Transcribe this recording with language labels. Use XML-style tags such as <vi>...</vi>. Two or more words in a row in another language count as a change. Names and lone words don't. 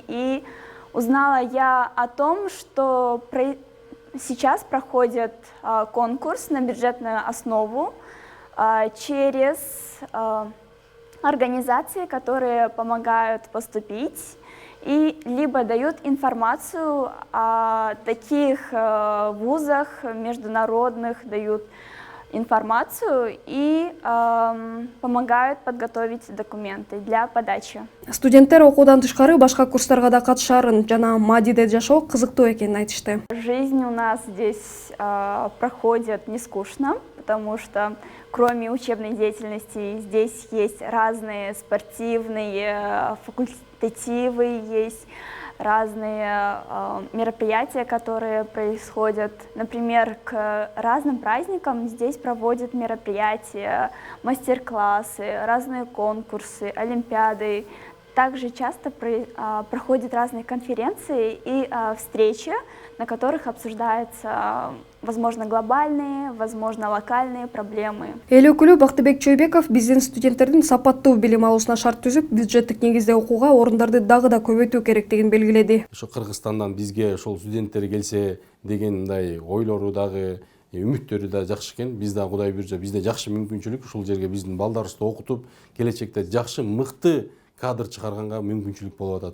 <ru>И узнала я о том, что сейчас проходит конкурс на бюджетную основу через организации, которые помогают поступить. И либо дают информацию о таких вузах международных, дают информацию и помогают подготовить документы для подачи.</ru> <ky>Студенттер окуудан тышкары башка курстарга да катышарын жана Мадиде жашоо кызыктуу экенин айтышты.</ky> <ru>Жизнь у нас здесь проходит не скучно, потому что кроме учебной деятельности здесь есть разные спортивные факультативы, есть разные мероприятия, которые происходят. Например, к разным праздникам здесь проводят мероприятия, мастер-классы, разные конкурсы, олимпиады. Также часто проходят разные конференции и встречи, на которых обсуждаются, возможно, глобальные, возможно, локальные проблемы.</ru> <ky>Эл өкүлү Бактыбек Чойбеков биздин студенттердин сапаттуу билим алуусуна шарт түзүп, бюджеттик негизде окууга орундарды дагы да көбөйтүү керектигин белгиледи. Ошо Кыргызстандан бизге ошол студенттер келсе деген мындай ойлору дагы, үмүттөрү да жакшы экен. Биз да Кудай буйрса бизде жакшы мүмкүнчүлүк ушул жерге биздин балдарыбызды окутуп, келечекте жакшы мыкты кадр чыгарганга мүмкүнчүлүк болуп атат.</ky>